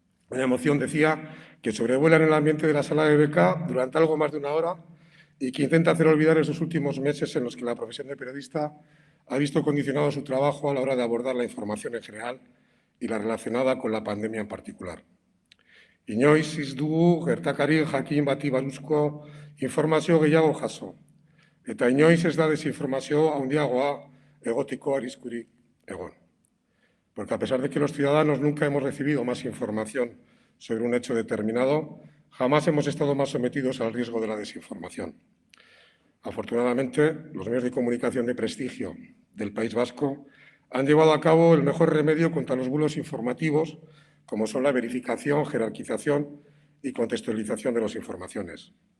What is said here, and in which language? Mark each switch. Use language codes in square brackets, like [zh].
[es] Una emoción, decía, que sobrevuela en el ambiente de la sala de BK durante algo más de una hora y que intenta hacer olvidar esos últimos meses en los que la profesión de periodista ha visto condicionado su trabajo a la hora de abordar la información en general y la relacionada con la pandemia en particular. [eu] Inoiz ez dugu gertakari jakin bati buruzko informazio gehiago jaso, eta inoiz ez da desinformazio handiagoa egotiko arriskurik egon. [es] Porque a pesar de que los ciudadanos nunca hemos recibido más información sobre un hecho determinado, jamás hemos estado más sometidos al riesgo de la desinformación. Afortunadamente, los medios de comunicación de prestigio del País Vasco han llevado a cabo el mejor remedio contra los bulos informativos, como son la verificación, jerarquización y contextualización de las informaciones.